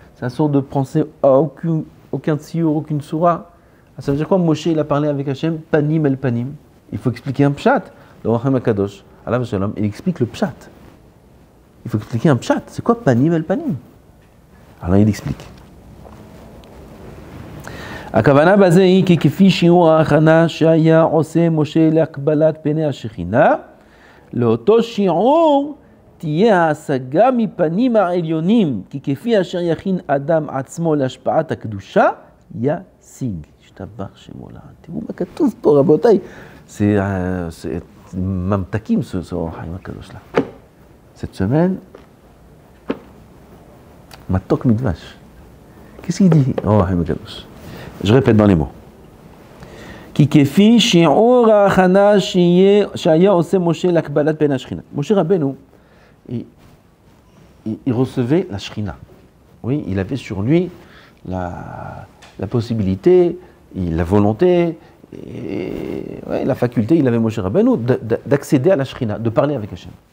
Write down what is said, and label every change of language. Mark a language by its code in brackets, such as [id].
[fr] C'est sourd de penser à aucun tsiour, aucune soura. Ça veut dire quoi? Moshe, il a parlé avec Hashem, panim el panim. Il faut expliquer un pshat. Le Racham HaKadosh, alav v'shalom, il explique le pshat. Il faut expliquer un pshat. C'est quoi panim el panim? Alors il explique. [he] הכוונה בזה היא כי כפי שיעור ההכנה שהיה עושה משה להקבלת פני השכינה, לאותו שיעור תהיה ההשגה מפנים העליונים, כי כפי אשר יכין אדם עצמו להשפעת הקדושה, ישיג. השתבח שמו לעד. תראו מה כתוב פה, רבותיי. [fr] C'est [he] ממתקים ce אור החיים הקדוש là. [fr] Cette semaine, [he] מתוק מדבש. [fr] Qu'est-ce qu'il dit, אור החיים הקדוש? Je répète dans les mots. [he] כי כפי שיעור ההכנה שהיה עושה משה להקבלת פני השכינה. [fr] משה רבנו, il recevait la Shrina. Oui, il avait sur lui la possibilité, la volonté, et, ouais, la faculté, il avait Moshe Rabbeinu d'accéder à la Shrina, de parler avec Hashem.